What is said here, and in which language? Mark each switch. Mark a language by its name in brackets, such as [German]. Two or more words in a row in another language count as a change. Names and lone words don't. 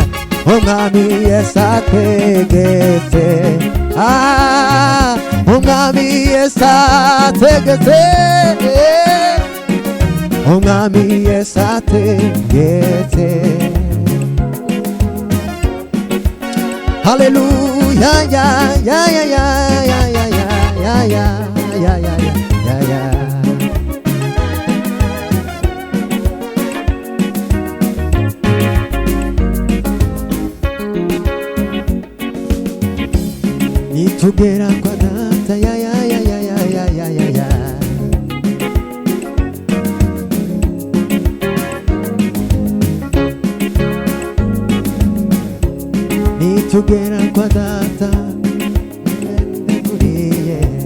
[Kinyarwanda] Umwami Yesu ategetse. Umwami Yesu ategetse. Umwami Yesu ategetse. [English] Hallelujah, yeah, yeah, yeah, yeah, yeah, yeah, yeah, yeah, yeah, yeah, yeah, yeah. [Kinyarwanda] Nitugera kwa data, [English] yeah, yeah, yeah, yeah, yeah, yeah, yeah, yeah. [Kinyarwanda] Nitugera kwa data, ndekuriye.